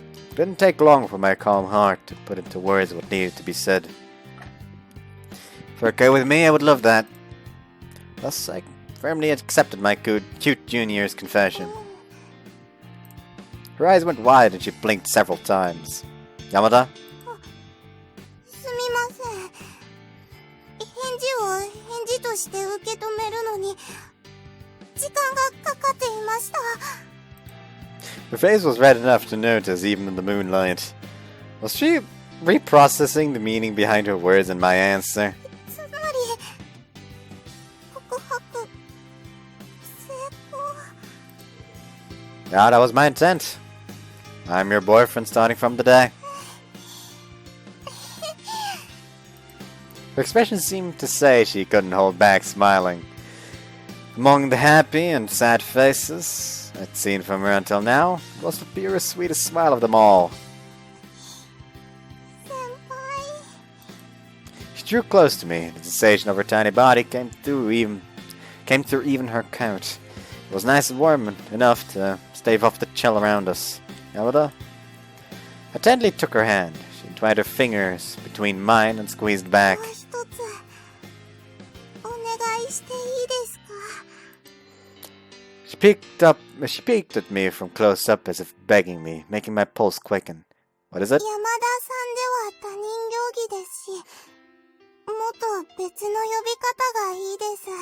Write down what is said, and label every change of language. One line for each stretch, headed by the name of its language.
English: It didn't take long for my calm heart to put into words what needed to be said. If you're okay with me, I would love that. Thus, I firmly accepted my cute junior's confession. Her eyes went wide and she blinked several times. Yamada?
Japanese: すみません。返事を返事として受け止めるのに時間がかかっていました。
English: Her face was red enough to notice even in the moonlight. Was she reprocessing the meaning behind her words and my answer?
Japanese: つまり告白成功。
English: Yeah, that was my intent. I'm your boyfriend starting from today. Her expression seemed to say she couldn't hold back smiling. Among the happy and sad faces I'd seen from her until now, it was the purest, sweetest smile of them all.
Japanese: 先輩。
English: She drew close to me. The sensation of her tiny body came through even her coat. It was nice and warm enough to stave off the chill around us. Yamada? I tenderly took her hand. She entwined her fingers between mine and squeezed back.
Japanese: もう一つお願いしていいですか。
English: She peeked at me from close up as if begging me, making my pulse quicken. What is it?
Japanese: 山田さんでは他人行儀ですし、もっと別の呼び方がいいです。